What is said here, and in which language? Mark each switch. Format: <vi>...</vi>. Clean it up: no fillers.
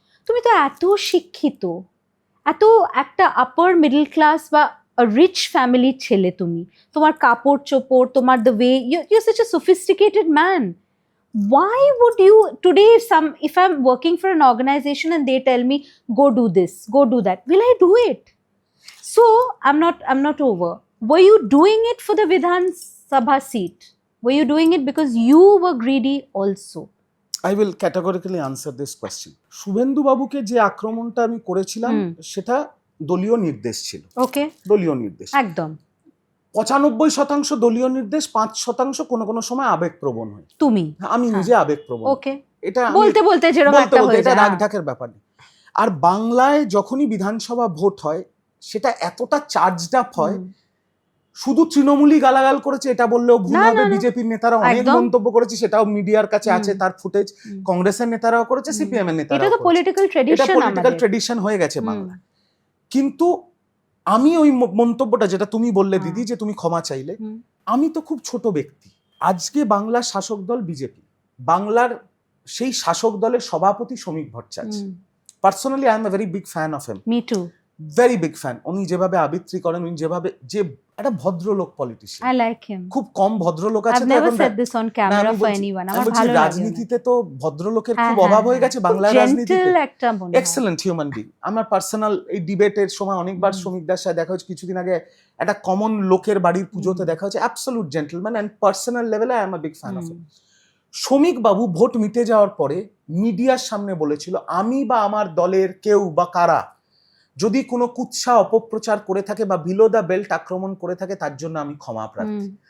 <bn>তুমি তো এত শিক্ষিত, এত একটা আপার মিডল ক্লাস বা রিচ ফ্যামিলির ছেলে, তুমি, তোমার কাপড় চোপড়, তোমার</bn> <en>The way you such a sophisticated man, why would you today, if I'm working for an organization and they tell me go do this, go do that, will I do it? So I'm not over. Were you doing it for the Vidhan Sabha seat? Were you doing it because you were greedy also? I will categorically answer this question.</en> <bn>Suvendu বাবুকে যে আক্রমণটা আমি করেছিলাম সেটা দলীয় নির্দেশ ছিল।</bn> <en>okay,</en> <bn>দলীয় নির্দেশ একদম 95% দলীয় নির্দেশ, 5% কোনো কোনো সময় আবেগপ্রবণ হয়। তুমি, আমি নিজে আবেগপ্রবণ।</bn> <en>okay,</en> <bn>এটা বলতে বলতে যেরকম একটা হয়ে এটা যায়, রাগ ঢাকের ব্যাপার নেই। আর বাংলায় যখনই বিধানসভা ভোট হয় সেটা এতটা চার্জড আপ হয়, শুধু তৃণমূলই গালাগাল করেছে এটা বললেও ভুল হবে, বিজেপির নেতারা অনেক মন্তব্য করেছে, সেটাও মিডিয়ার কাছে আছে তার ফুটেজ, কংগ্রেসের নেতারাও করেছে, সিপিএম এর নেতারাও এটা তো পলিটিক্যাল ট্র্যাডিশন, এটা পলিটিক্যাল ট্র্যাডিশন হয়ে গেছে বাংলায়। কিন্তু আমি ওই মন্তব্যটা যেটা তুমি বললে দিদি, যে তুমি ক্ষমা চাইলে, আমি তো খুব ছোট ব্যক্তি, আজকে বাংলার শাসক দল বিজেপি, বাংলার সেই শাসক দলের সভাপতি শ্রমিক Bhattacharya,</bn> <en>Personally I am a very big fan of him, me too, very big fan.</en> <bn>উনি যেভাবে আবৃত্তি করেন, উনি যেভাবে, যে একটা ভদ্রলোক পলিটিশিয়ান,</bn> <en>I like him,</en> <bn>খুব কম ভদ্রলোক আছে।</bn> <en>I've never said this on camera for anyone,</en> <bn>আমার ভালো লাগে। রাজনীতিতে তো ভদ্রলোকের খুব অভাব হয়ে গেছে বাংলার রাজনীতিতে। একটা</bn> <en>Excellent human being.</en> <bn>আমার পার্সোনাল এই ডিবেটের সময় অনেকবার শ্রমিকদার সাথে দেখা হচ্ছে, কিছুদিন আগে একটা কমন লোকের বাড়ির পুজোতে দেখা হচ্ছে,</bn> <en>absolute gentleman,</en> <bn>এন্ড পার্সোনাল লেভেলে</bn> <en>I am a big fan of him.</en> <bn>শ্রমিক বাবু ভোট মিটে যাওয়ার পরে মিডিয়ার সামনে বলেছিল, আমি বা আমার দলের কেউ বা কারা যদি কোনো কুৎসা অপপ্রচার করে থাকে বা</bn> <en>below the belt</en> <bn>আক্রমণ করে থাকে, তার জন্য আমি ক্ষমা প্রার্থী।</bn>